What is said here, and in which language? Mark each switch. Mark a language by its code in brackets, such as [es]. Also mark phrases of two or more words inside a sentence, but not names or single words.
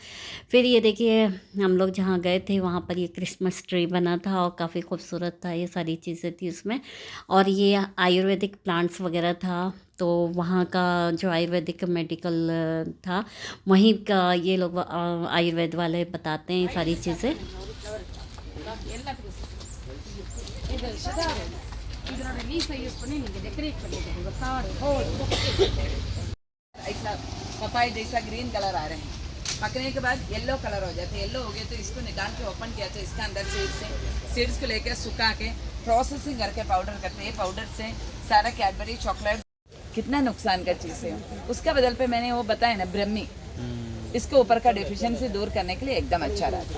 [hi] फिर ये देखिए हम लोग जहाँ गए थे वहाँ पर ये [en] Christmas tree [hi] बना था और काफ़ी खूबसूरत था, ये सारी चीज़ें थी उसमें। और ये [en] Ayurvedic plants [hi] वगैरह था, तो वहाँ का जो [en] Ayurvedic medical [hi] था वहीं का ये लोग आयुर्वेद वाले बताते हैं ये सारी चीज़ें। [ta] இதனோட [en] leaf use [ta] பண்ணி நீங்கள் டெக்கரேட் பண்ணிக்கோங்க கார்டு [hi] ऐसा पपाई जैसा [en] green colour [hi] आ रहे हैं, पकने के बाद [en] yellow colour [hi] हो जाते हैं। येलो हो गए तो इसको निकाल के ओपन किया तो इसके अंदर सीड्स को लेकर सुखा के प्रोसेसिंग करके पाउडर करते हैं। पाउडर से सारा कैडबरी चॉकलेट कितना नुकसान का चीज़ है, उसका बदल पे मैंने वो बताया ना ब्रह्मी, इसको ऊपर का डेफिशिएंसी दूर करने के लिए एकदम अच्छा रहता है।